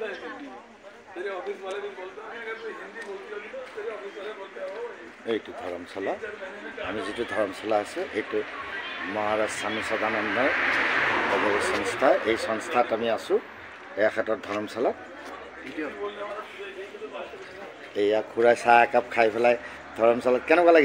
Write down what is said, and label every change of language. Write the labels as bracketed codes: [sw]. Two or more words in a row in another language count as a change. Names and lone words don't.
[hi] है हिंदी तेरे ऑफिस वाले भी बोलते हैं अगर तू हिंदी बोलती होगी तो तेरे ऑफिस वाले बोलते हो [as] এইটো ধৰমশালা আমি যিটো ধৰমশালা আছে এইটো মহাৰাজ স্বামী সদানন্দৰ সংস্থা এই সংস্থাত আমি আছোঁ এখেতৰ ধৰমশালাত এয়া খুৰাই চাহ একাপ খাই পেলাই ধৰমশালাত কেনেকুৱা লাগিছে